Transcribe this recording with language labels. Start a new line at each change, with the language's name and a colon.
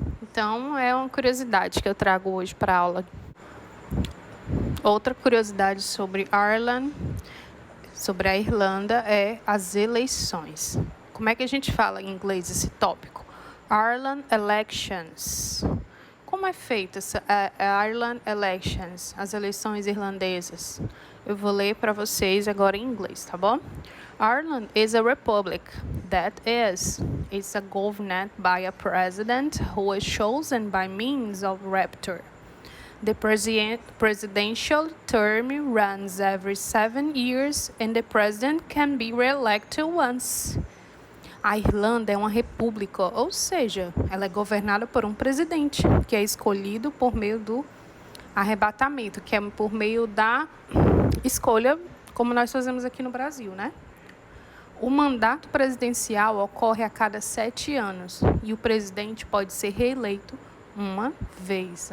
Portuguese: Então, é uma curiosidade que eu trago hoje para a aula. Outra curiosidade sobre Ireland, sobre a Irlanda, é as eleições. Como é que a gente fala em inglês esse tópico? Ireland Elections. Como é feita essa Ireland Elections, as eleições irlandesas? Eu vou ler para vocês agora em inglês, tá bom?
English: Ireland is a republic that is governed by a president who is chosen by means of rapture. The presidential term runs every 7 years and the president can be re-elected once.
Portuguese: A Irlanda é uma república, ou seja, ela é governada por um presidente, que é escolhido por meio do arrebatamento, que é por meio da escolha, como nós fazemos aqui no Brasil, né? O mandato presidencial ocorre a cada 7 anos e o presidente pode ser reeleito uma vez.